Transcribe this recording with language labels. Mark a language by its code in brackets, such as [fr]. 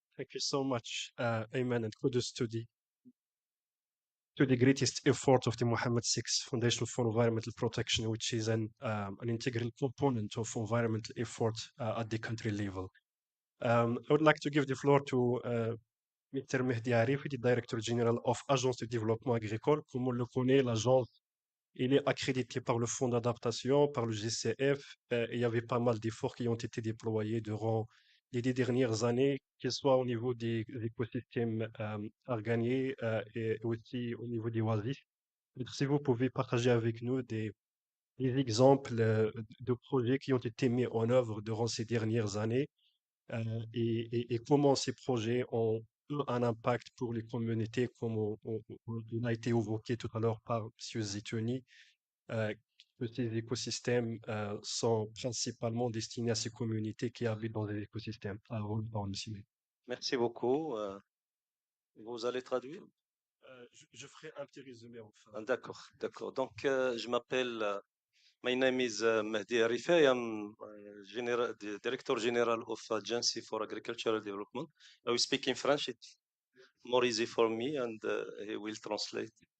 [en] Thank you so much, Ayman, and kudos to the greatest effort of the Mohammed VI Foundation for Environmental Protection, which is an integral component of environmental effort at the country level. I would like to give the floor to Mr. Mehdi Arifi, the Director General of Agence de Développement Agricole. [fr] Comme on le connaît, l'agence il est accrédité par le Fonds d'adaptation, par le GCF. Et il y avait pas mal d'efforts qui ont été déployés durant les 10 dernières années, que ce soit au niveau des écosystèmes organiés et aussi au niveau des oasis. Si vous pouvez partager avec nous des exemples de projets qui ont été mis en œuvre durant ces dernières années et comment ces projets ont eu un impact pour les communautés, comme on a été évoqué tout à l'heure par M. Zitouni, que ces écosystèmes sont principalement destinés à ces communautés qui habitent dans des écosystèmes. Merci beaucoup. Vous allez traduire? Je ferai un petit résumé enfin. D'accord, d'accord. Donc, je m'appelle, [en] my name is [fr] Mehdi Arife. [en] I am the Director General of Agency for Agricultural Development. I will speak in French. It's more easy for me, and he will translate.